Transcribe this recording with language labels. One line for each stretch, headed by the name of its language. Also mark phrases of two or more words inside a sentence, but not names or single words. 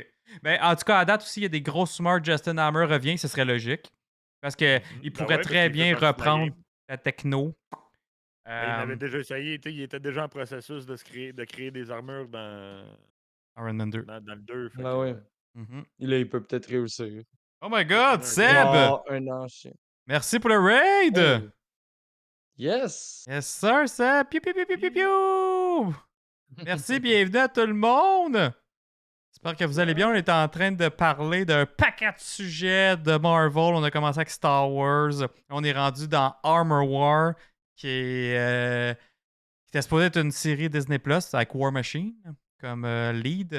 French: Ben, en tout cas, à date aussi, il y a des grosses rumeurs. Justin Hammer revient, ce serait logique. Parce qu'il Ben pourrait ouais, parce très qu'il bien fait partie de la reprendre game. la techno. Ben, il avait déjà essayé, il était déjà en processus de créer des armures Iron Man 2. dans le 2. Fait Ben que, ouais. Mhm. Là, il peut peut-être réussir.
English: Oh my god,
French: un Seb! Genre, un ancien. Merci pour le raid!
English: Hey. Yes! Yes, sir, Seb! Piu, piu, piu, piu, piu, piu!
French: Merci, bienvenue à tout le monde! J'espère que vous allez bien. On est en train de parler d'un paquet de sujets de Marvel. On a commencé avec Star Wars. On est rendu dans Armor War, qui était supposé être une série Disney Plus avec War Machine comme lead.